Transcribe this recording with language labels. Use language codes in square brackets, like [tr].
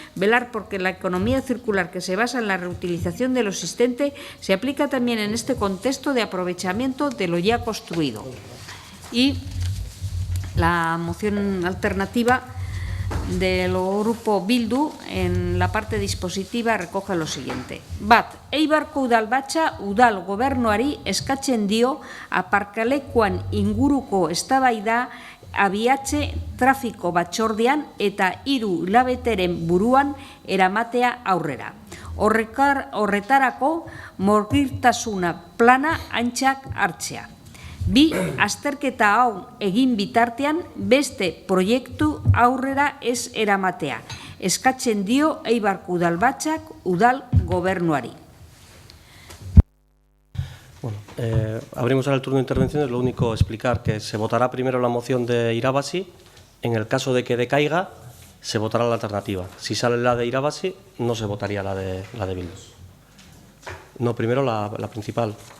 [es] Velar porque la economía circular que se basa en la reutilización de lo existente se aplica también en este contexto de aprovechamiento de lo ya construido. Y la moción alternativa del grupo Bildu, en la parte dispositiva, recoge lo siguiente. [eu] Bat, Eibarko udalbatza udal gobernuari eskatzen dio aparkalekuan inguruko eztabaida abiatze trafiko batzordean eta 3 hilabeteren buruan eramatea aurrera. Horretarako morgirtasuna plana aintzat hartzea. 2. Azterketa hau egin bitartean beste proiektu aurrera ez eramatea. Eskatzen dio Eibarko udalbatzak udal gobernuari. [es] Bueno, abrimos ahora el turno de intervenciones. Lo único, explicar que se votará primero la moción de Irabasi. En el caso de que decaiga, se votará la alternativa. Si sale la de Irabasi, no se votaría la de Bildu. No, primero la principal.